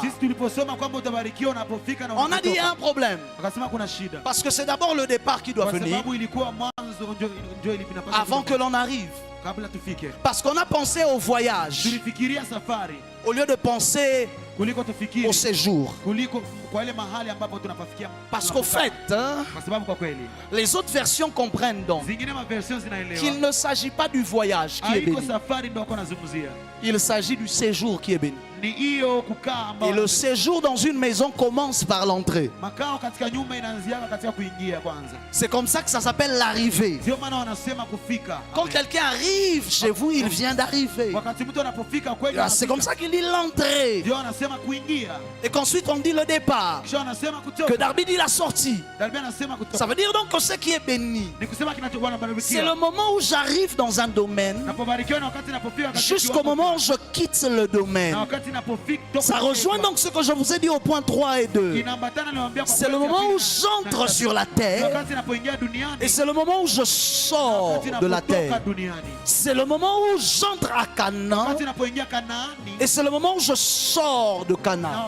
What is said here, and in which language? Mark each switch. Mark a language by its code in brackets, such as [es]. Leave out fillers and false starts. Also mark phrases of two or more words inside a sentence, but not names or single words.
[sw] Sisi tuliposoma kwamba utabarikiwa unapofika na [fr] On a dit il y a un [sw] unapotoka. [fr] problème. [sw] Akasema kuna shida. [fr] Parce que c'est d'abord le départ qui doit [sw] Kwa [fr] venir [sw] sababu ilikuwa mwanzo ndio inapaswa [fr] avant que l'on arrive. [sw] kabla tufike. [fr] Parce qu'on a pensé au voyage [sw] Tulifikiria safari [fr] au lieu de penser [sw] kuliko tufikiri [fr] au séjour. [sw] kuliko kwa ile mahali ambapo tunapafikia. [fr] Parce qu'au fait, hein, [sw] Kwa sababu kwa kweli [fr] les autres versions comprennent donc [sw] zingine maversion [fr] qu'il [sw] zinaelewa. [fr] ne s'agit pas du voyage qui est [sw] Haiko [fr] béni. [sw] safari ndio kwa nazungumzia. [fr] Il s'agit du séjour qui est béni. [sw] Ni hiyo kukaa [fr] Et [sw] ambao [fr] le séjour dans une maison commence par l'entrée. [sw] makao katika nyumba inaanzia katika kuingia kwanza. [fr] C'est comme ça que ça s'appelle l'arrivée. [sw] Ndio maana wanasema kufika. [fr] Quand Amen. quelqu'un arrive chez vous, il vient d'arriver. [sw] Wakati mtu anapofika kweli [fr] C'est comme ça qu'il dit l'entrée. [sw] ndio anasema kuingia. [fr] Et qu'ensuite on dit le départ. [sw] Kisha anasema [fr] Que [sw] kutoka. [fr] Darby dit la sortie. [sw] Darby anasema kutoka. [fr] Ça veut dire donc que ce qui est béni, [sw] Ni kusema kinachokuwa [fr] c'est [sw] nabarikiwa. [fr] le moment où j'arrive dans un domaine [sw] Napobarikiwa na wakati napofika katika [fr] jusqu'au [sw] kiwango- [fr] moment où je quitte le domaine. [sw] na wakati [fr] Ça rejoint donc ce que je vous ai dit au point 3 et 2. C'est le moment où j'entre sur la terre et c'est le moment où je sors de la terre. C'est le moment où j'entre à Canaan et c'est le moment où je sors de Canaan.